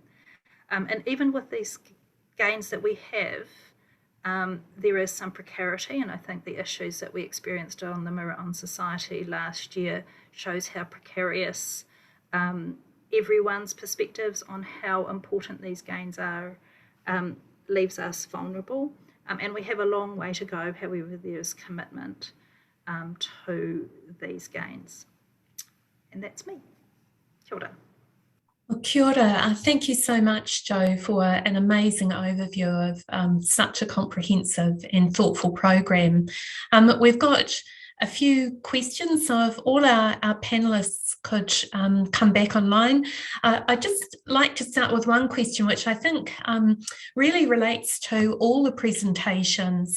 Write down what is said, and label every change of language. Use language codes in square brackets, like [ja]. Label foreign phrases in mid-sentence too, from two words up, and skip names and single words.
[en] And even with these gains that we have, there is some precarity, and I think the issues that we experienced on the Mirror on Society last year shows how precarious everyone's perspectives on how important these gains are leaves us vulnerable, and we have a long way to go. However, there's commitment to these gains, and that's me. [mi] Kia ora. Well, kia ora. [en] Thank you so much, Jo, for an amazing overview of such a comprehensive and thoughtful program. We've got a few questions, so if all our panellists could come back online. I'd just like to start with one question, which I think really relates to all the presentations.